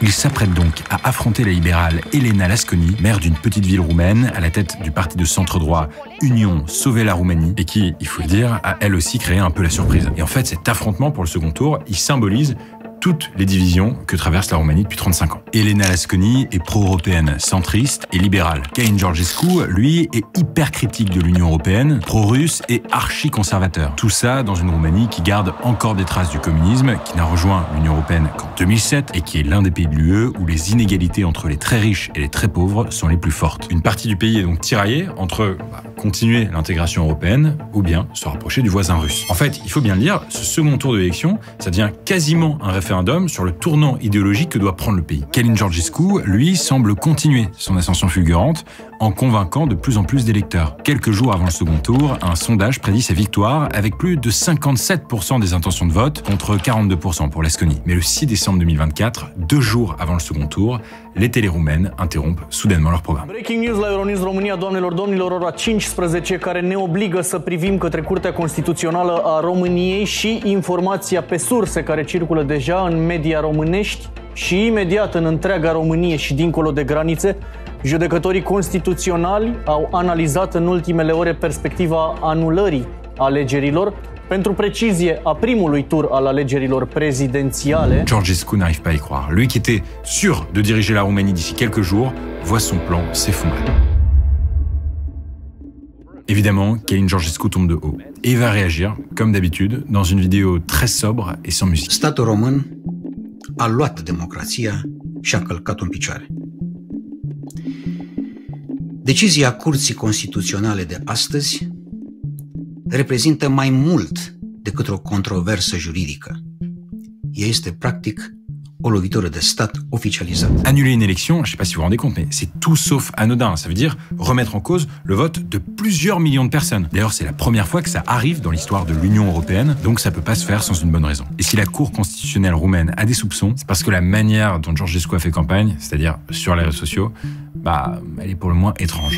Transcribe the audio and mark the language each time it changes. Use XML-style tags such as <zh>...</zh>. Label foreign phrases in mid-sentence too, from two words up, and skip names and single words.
<fr>Il s'apprête donc à affronter la libérale Elena Lasconi, maire d'une petite ville roumaine, à la tête du parti de centre-droit Union Sauver la Roumanie, et qui, il faut le dire, a elle aussi créé un peu la surprise. Et en fait, cet affrontement pour le second tour, il symbolise toutes les divisions que traverse la Roumanie depuis 35 ans. Elena Lasconi est pro-européenne, centriste et libérale. Călin Georgescu, lui, est hyper critique de l'Union européenne, pro-russe et archi-conservateur. Tout ça dans une Roumanie qui garde encore des traces du communisme, qui n'a rejoint l'Union européenne qu'en 2007 et qui est l'un des pays de l'UE où les inégalités entre les très riches et les très pauvres sont les plus fortes. Une partie du pays est donc tiraillée entre continuer l'intégration européenne ou bien se rapprocher du voisin russe. En fait, il faut bien le dire, ce second tour de l'élection, ça devient quasiment un référendum sur le tournant idéologique que doit prendre le pays. Călin Georgescu, lui, semble continuer son ascension fulgurante en convainquant de plus en plus d'électeurs. Quelques jours avant le second tour, un sondage prédit sa victoire avec plus de 57% des intentions de vote contre 42% pour Lasconi. Mais le 6 décembre 2024, 2 jours avant le second tour, les télés roumaines interrompent soudainement leur programme.</fr> <en>Breaking news</en> <ro>la Euronews România, doamnelor, domnilor, ora 15, care ne obligă să privim către Curtea Constituțională a României și informația pe surse care circulă deja în media românești și imediat în întreaga Românie și dincolo de granițe. Judecătorii constituționali au analizat în ultimele ore perspectiva anulării alegerilor, pentru precizie a primului tur al alegerilor prezidențiale.</ro> <fr>Georgescu n'arrive pas à y croire. Lui qui était sûr de diriger la Roumanie d'ici quelques jours, voit son plan s'effondrer. Évidemment, Călin Georgescu tombe de haut et va réagir, comme d'habitude, dans une vidéo très sobre et sans musique.</fr> <ro>Statul român a luat democrația și a călcat-o în picioare. Decizia Curții Constituționale de astăzi reprezintă mai mult decât o controversă juridică. Ea este, practic, o lovitură de stat officialisată.</ro> <fr>Annuler une élection, je ne sais pas si vous vous rendez compte, mais c'est tout sauf anodin. Ça veut dire remettre en cause le vote de plusieurs millions de personnes. D'ailleurs, c'est la première fois que ça arrive dans l'histoire de l'Union européenne, donc ça peut pas se faire sans une bonne raison. Et si la Cour constitutionnelle roumaine a des soupçons, c'est parce que la manière dont Georgescu a fait campagne, c'est-à-dire sur les réseaux sociaux, elle est pour le moins étrange.</fr>